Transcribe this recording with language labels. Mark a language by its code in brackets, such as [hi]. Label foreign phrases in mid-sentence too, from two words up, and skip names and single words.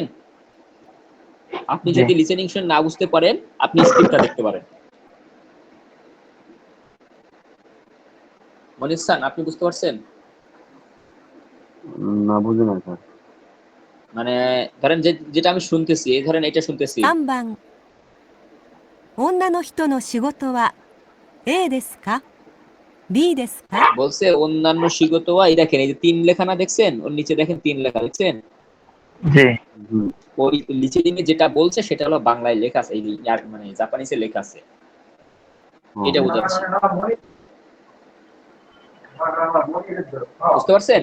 [bn] আপনি যদি লিসেনিং শুনে না বুঝতে পারেন, আপনি স্ক্রিপ্টটা দেখতে পারেন। মনির স্যার, আপনি বুঝতে পারছেন? না, বুঝি না স্যার। মানে ধরেন যেটা আমি শুনতেছি, এই ধরেন এটা শুনতেছি। [ja] 3 番、女の人の仕事は A ですか B ですか？ [bn] বলছে [ja] 女の人の仕事, [bn] এই দেখেন এই যে 3 লেখা না দেখছেন? ওর নিচে দেখেন 3 লেখা দেখছেন? জি, হুম, ওই লিসেনিং এ যেটা বলছে সেটা হলো বাংলায় লেখা আছে, এই মানে জাপানিজে লেখা আছে। এটা বোঝাচ্ছি। বুঝতে পারছেন?